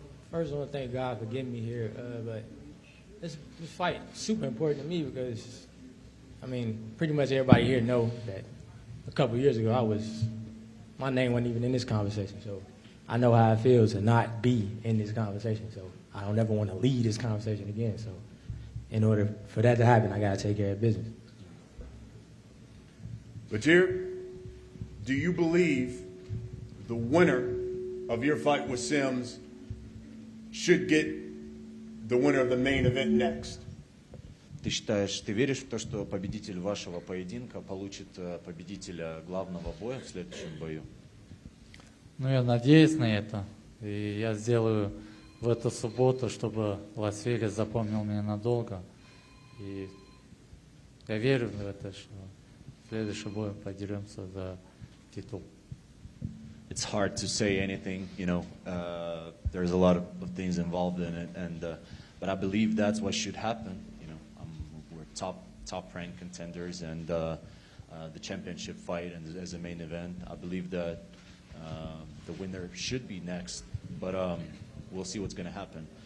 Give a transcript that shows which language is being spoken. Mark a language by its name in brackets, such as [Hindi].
[English] First, I want to thank God for getting me here, but this fight is super important to me because, pretty much everybody here know that a couple years ago my name wasn't even in this conversation, so I know how it feels to not be in this conversation, so I don't ever want to lead this conversation again, so in order for that to happen, I got to take care of business. Batyr, do you believe the winner of your fight with Sims should get the winner of the main event next? [Russian] Ты веришь в то, что победитель вашего поединка получит победителя главного боя в следующем бою? Ну, я надеюсь на это. И я сделаю в эту субботу, чтобы Лас-Вегас запомнил меня надолго. И я верю в это, что в следующем бою подеремся за титул. [English] It's hard to say anything, there's a lot of things involved in it, but I believe that's what should happen. We're top ranked contenders, and the championship fight and as a main event, I believe that the winner should be next, but we'll see what's going to happen.